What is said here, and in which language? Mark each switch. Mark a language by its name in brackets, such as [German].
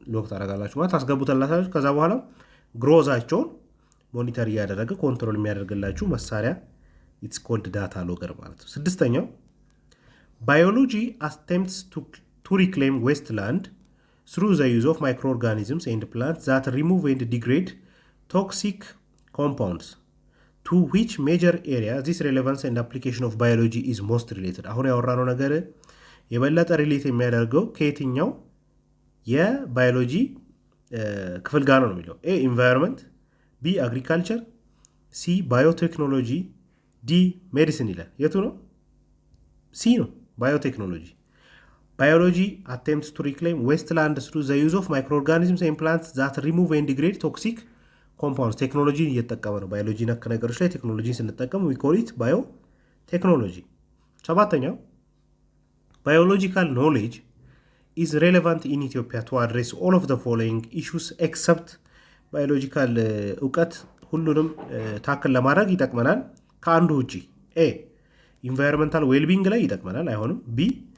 [Amharic] ታደርጋላችሁ ማለት ታስገቡታላችሁ። ከዛ በኋላ ግሮዛቸውን ሞኒተር እያደረገ ኮንትሮል የሚያደርግላችሁ መሳሪያ ኢትስ ኮልድ ዳታ ሎገር ማለት ነው። ስድስተኛው ባዮሎጂ [English] attempts to reclaim wasteland through the use of microorganisms and plants that remove and degrade toxic compounds. To which major area this relevance and application of biology is most related? [Amharic] አሁን ያወራነው ነገር የበለጠ ሪሌት የሚያደርገው ከየትኛው የባዮሎጂ ክፍል ጋር ነው የሚለው? ኤ ኢንቫይሮንመንት፣ ቢ አግሪካልቸር፣ ሲ ባዮቴክኖሎጂ፣ ዲ ሜዲሲን ይላል። የቱ ነው? ሲ ነው ባዮቴክኖሎጂ። ባዮሎጂ [English] attempts to reclaim wasteland through the use of microorganisms and plants that remove and degrade toxic compounds. [Amharic] ቴክኖሎጂን እየተጠቀመ ነው። ባዮሎጂ ነክ ነገሮች ላይ ቴክኖሎጂን ስንጠቀም [English] we call it biotechnology። [Amharic] ሰባተኛው [English] biological knowledge is relevant in Ethiopia to address all of the following issues except [Amharic] biological እውቀት ሁሉንም ታክል ለማድረግ ይጠቅመናል ከአንዱ ውጪ። ኤ ኢንቫይሮንመንታል ዌልቢንግ ላይ ይጠቅመናል አይሆንም። ቢ